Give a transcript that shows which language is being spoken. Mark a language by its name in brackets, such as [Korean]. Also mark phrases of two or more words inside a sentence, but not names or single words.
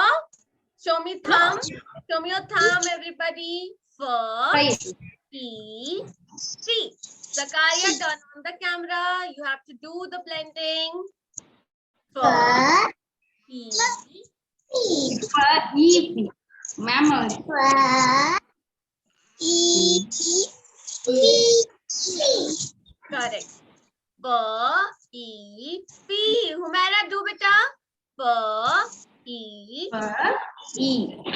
[English] Show me thumb. Show me your thumb, everybody. For. E. Fee. Zakaria, turn on the camera. You have to do the blending. For. E. E. Ma'am. Correct. For. E. Fee. Humaira, do beta. For. E. E.